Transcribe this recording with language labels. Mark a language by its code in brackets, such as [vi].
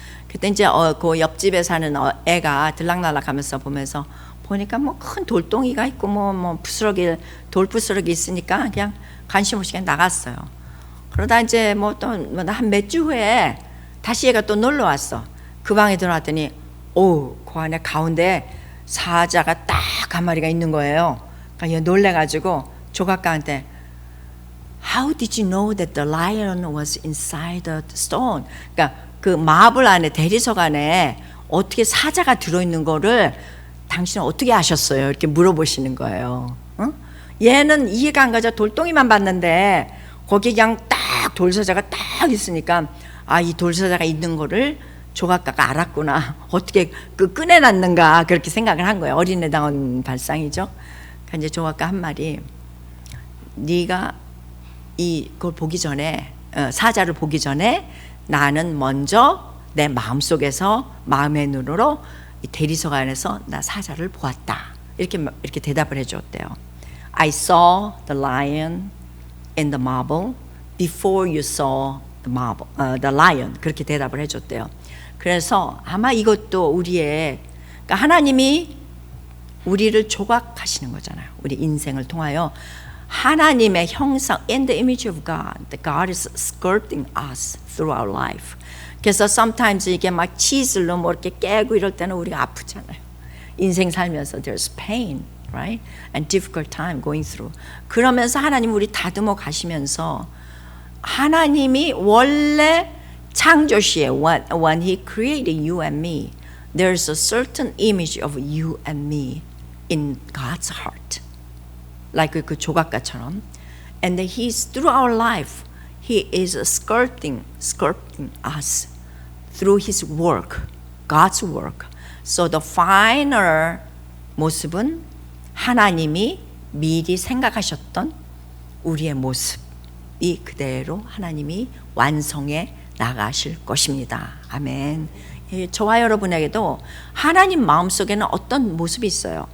[ko] 그때 이제 그 옆집에 사는 애가 들락날락하면서 보니까 뭐 큰 돌덩이가 있고 뭐 부스러기 돌부스러기 있으니까 그냥 관심 없이 그냥 나갔어요. 그러다 이제 뭐 또 한 몇 주 후에 다시 얘가 또 놀러 왔어. 그 방에 들어왔더니 그 안에 가운데 사자가 딱 한 마리가 있는 거예요. 그러니까 얘 놀래가지고 조각가한테 [en] How did you know that the lion was inside the stone? [ko] 그러니까 그 마블 안에 대리석 안에 어떻게 사자가 들어있는 거를 당신은 어떻게 아셨어요? 이렇게 물어보시는 거예요. 응? 얘는 이해가 안 가죠. 돌덩이만 봤는데 거기 그냥 딱 돌사자가 딱 있으니까 이 돌사자가 있는 거를 조각가가 알았구나. 어떻게 꺼내놨는가 그렇게 생각을 한 거예요. 어린애다운 발상이죠. 그러니까 이제 조각가 한 말이 네가 이걸 보기 전에 사자를 보기 전에 나는 먼저 내 마음속에서 마음의 눈으로 이 대리석 안에서 나 사자를 보았다. 이렇게 대답을 해줬대요. [en] I saw the lion in the marble before you saw the lion. [ko] 그렇게 대답을 해줬대요. 그래서 아마 이것도 우리의 그러니까 하나님이 우리를 조각하시는 거잖아요. 우리 인생을 통하여 하나님의 형상 in the image of God, [en] God is sculpting us through our life. [ko] 그래서 sometimes 이게 막 치질로 뭐 이렇게 깨고 이럴 때는 우리가 아프잖아요. 인생 살면서 [en] there's pain, right? And difficult time going through. [ko] 그러면서 하나님 우리 다듬어 가시면서 하나님이 원래 창조시에 [en] when He created you and me, there's a certain image of you and me in God's heart. [ko] Like 그 조각가처럼. [en] And He's through our life, He is sculpting us through His work, God's work. [ko] So the final 모습은 하나님이 미리 생각하셨던 우리의 모습이 그대로 하나님이 완성해 나가실 것입니다. 아멘. 저와 여러분에게도 하나님 마음속에는 어떤 모습이 있어요.